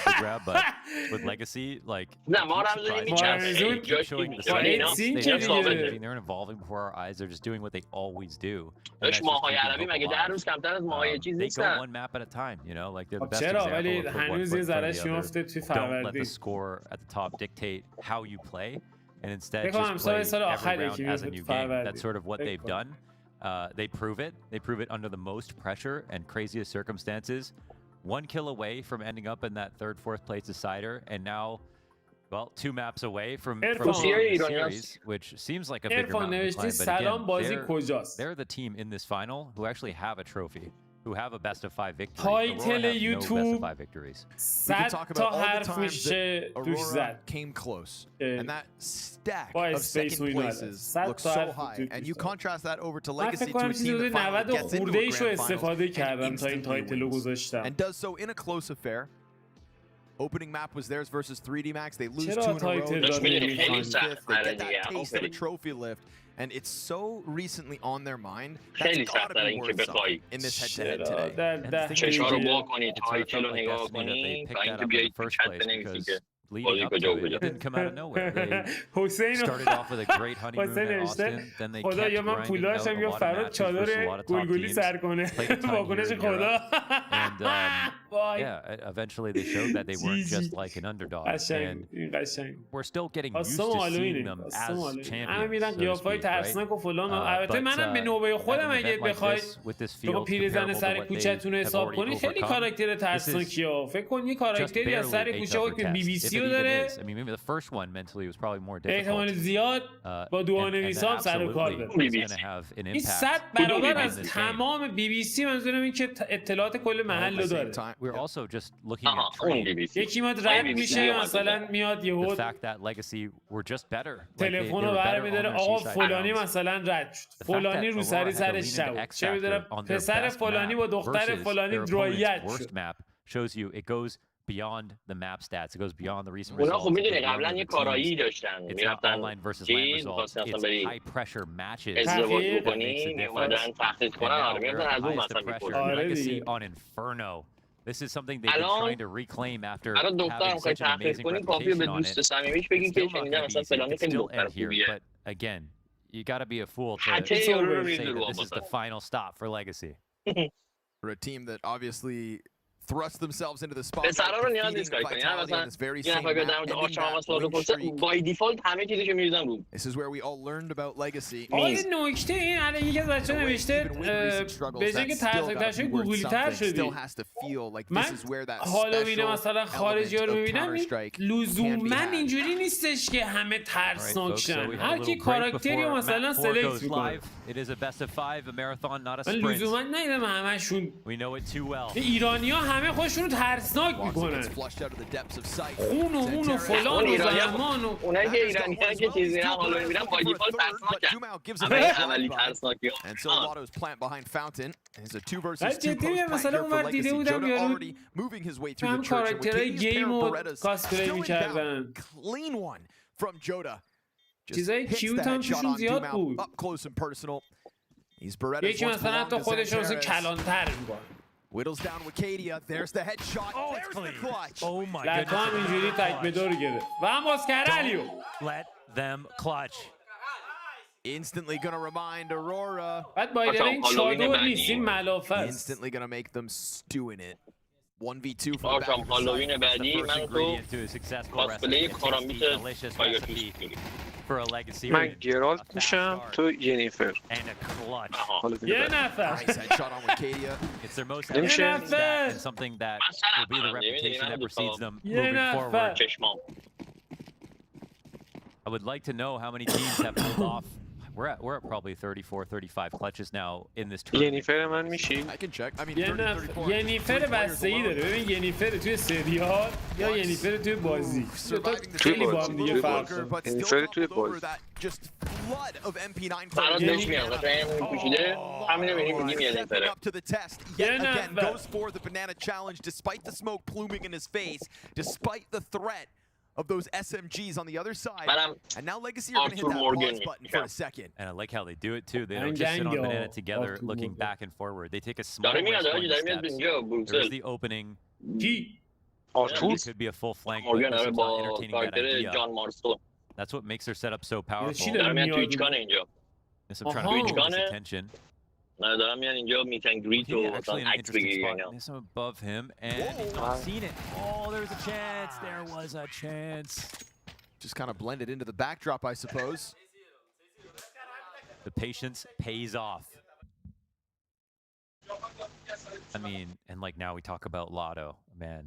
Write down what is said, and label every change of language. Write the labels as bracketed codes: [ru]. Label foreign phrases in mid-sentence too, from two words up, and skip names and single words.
[fa] نه محرم زون میچنسیم داشت ماهای عربی مگه 10 روز کمتر از ماهای چیز نیستن چرا ولی هنوز یه ذرهش میفته توی فروردین [en] how you play, and instead just play every round as a new game. That's sort of what they've done. They prove it. They prove it under the most pressure and craziest circumstances. 1 kill away from ending up in that 3rd, 4th place decider, and now, well, 2 maps away from the series, which seems like a bigger mountain to climb, but again, they're the team in this final who actually have a trophy, who have a best of 5 victory. [fa] تایتل یوتیوب [en] We can [fa] 100 [en] talk about [fa] تا [en] all the [fa] حرف [en] times [fa] میشه [en] that [fa] توش [en] Aurora [fa] زد. [en] came close, and that stack [fa] با [en] of [fa] اسپیس [en] second [fa] وینر [en] places [fa] 100 [en] looks [fa] تا [en] so [fa] حرف [en] high, [fa] توش [en] and you [fa] زد. [en] contrast that over to [fa] من [en] Legacy, [fa] فکر [en] to [fa] کنم [en] a team that finally [fa] 90 [en] gets into a [fa] خورده ایشو [en] grand [fa] استفاده [en] finals [fa] کردم [en] and [fa] تا این [en] instantly [fa] تایتلو [en] wins, [fa] گذاشتم. [en] and does so in a close affair. Opening map was theirs versus 3D Max. They lose 2 in a [fa] چرا [en] row. [fa] تایتل [en] They [fa] داد نمی‌خوان؟ [en] get that taste of a trophy lift, and it's so recently on their mind. That's [fa] خیلی [en] gotta [fa] سخته [en] be [fa] اینکه [en] worth [fa] بخوای [en] something in this head-to-head today. [fa] چشا رو وا کنی تایتل رو نگاه کنی تا اینکه بیایی تو چت بنویسی که [en] leading up to it, it didn't come out of nowhere. They started off with a great honeymoon in Austin, then they kept grinding out a lot of matches versus a lot of top teams, played a ton here in Europe, and yeah, eventually they showed that they weren't just like an underdog, and we're still getting used to seeing them as champions, so to speak, right? [fa] البته منم به نوبه خودم اگه بخوای [en] with this [fa] تو [en] field [fa] پیرزن [en] comparable to [fa] سر [en] what they [fa] کوچتون [en] have [fa] حساب [en] already [fa] کنی خیلی [en] overcome, [fa] کاراکتر [en] this is [fa] ترسناکی ها. فکر کن یه کاراکتری از سر کوچه که بی بی سی رو داره [en] I mean, maybe the first one mentally was probably more difficult. [fa] احتمال زیاد با دوانویسا هم سر و کار داره. این 100 برابر از تمام بی بی سی، منظورم این که اطلاعات کل محل رو داره. [en] We're also just looking at trade. [fa] یکی میاد رد میشه، مثلا میاد یهو [en] The fact that Legacy were just better. [fa] تلفن رو برمی‌داره آقا فلانی مثلا رد شد، فلانی رو سرش شد، چه می‌دونم پسر فلانی با دختر فلانی درایت شد. [en] Shows you it goes beyond the map stats. It goes beyond the recent [fa] اونا [en] results. [fa] خب میدونی قبلا یه کارایی داشتن، میرفتن چیز می‌خواستن اصلا بری [en] high pressure matches. [fa] ازدواج بکنی، میومدن تحقیق کنن، آره میرفتن از اون مثلا می‌پرسن. [en] Legacy on Inferno. This is something they've been trying to reclaim after [fa] الان دخترم [en] having [fa] خواهی [en] such an [fa] تحقیق [en] amazing [fa] کنی کافیه به [en] reputation on [fa] دوست [en] it. [fa] صمیمیش بگی که شنیدم مثلا فلانی خیلی دختر خوبیه. [en] But again, you got to be a fool to [fa] حتی [en] say [fa] رو [en] that this is the final stop for Legacy. For a team that obviously thrust themselves into the spot. [fa] پسرا رو نیاز نیست کاری کنی. مثلا یه نفر بیاد در مورد آشام سوال بپرسه، [en] by default [fa] همه چیزشو می‌ریزن رو. [en] This is where we all learned about Legacy. [fa] آره نکته این الان یکی از بچه‌ها نوشته به جای که ترسناک‌تر گوگلی‌تر شدی. من هالووین مثلا خارجی‌ها رو می‌بینم لزوماً اینجوری نیستش که همه ترسناک شن. هر کی کاراکتری رو مثلا سلکت می‌کنه. [en] It is a best of 5, a marathon, not a [fa] من [en] sprint. [fa] لزوماً ندیدم همشون. [en] We know it too well. [fa] ایرانی‌ها همه خودشون رو ترسناک می‌کنن. خون و مون و فلان و زمان و اونایی که ایرانی‌ها که چیزی نه حالا می‌بینن [en] by default [fa] ترسناکن. اولی ترسناکی ها. [en] And so Lotto's plant behind Fountain is a 2 versus 2 [fa] جدی مثلا اونور دیده بودم یارو [en] moving his way through [fa] هم [en] the church. [fa] کاراکترهای گیم و کاسپلی می‌کردن. [en] Clean one from Joda. [fa] چیزای کیوت هم توشون زیاد بود. [en] Up close and personal. He's Beretta's [fa] یکی مثلا حتی خودش رو مثلا کلانتر می‌کنه. [en] Whittles down Wicadia. There's the headshot. There's the clutch. Oh my [fa] لکا هم اینجوری تک به دور گرفت. و هم اسکرالیو. [en] Let them clutch. Instantly gonna remind Aurora. [fa] بعد باید این چادر نیست، این ملافه است. [en] Instantly gonna make them stew in it. 1v2 for [fa] آشام هالووین بعدی من تو کاسپلی کارامبیت فایر توش من گرالت میشم تو ینیفر یه نفر [en] نمیشه and something that will be the reputation that precedes them moving forward. I would like to know how many teams have pulled off. We're at probably 34, 35 clutches now in this tournament. [fa] ینیفر من میشی؟ [en] I can check. I mean, [fa] ینیفر بستگی داره. ببین ینیفر توی سریال یا ینیفر توی بازی. خیلی با هم دیگه فرق داره. ینیفر توی بازی. [en] Just flood of MP9 [fa] برات بهش میاد. مثلا این پوشیده همینو می‌بینیم میگیم ینیفره. [en] up to the test. Yet again goes for the banana challenge despite the smoke pluming in his face, despite the threat of those SMGs on the other side. And now Legacy are going to hit that pause button for a second. And I like how they do it too. They don't just sit on banana together looking back and forward. They take a small risk on the steps. There's the opening. It could be a full flank. Entertaining that idea. That's what makes their setup so powerful. Yes, I'm trying to pay close attention. [fa] نه دارم میان اینجا [en] meet and greet [fa] و مثلا عکس بگیری اینا. [en] There's some above him and he's not seen it. Oh, there's a chance. There was a chance. just kind of blended into the backdrop, I suppose. The patience pays off. I mean, and like now we talk about Lotto, man.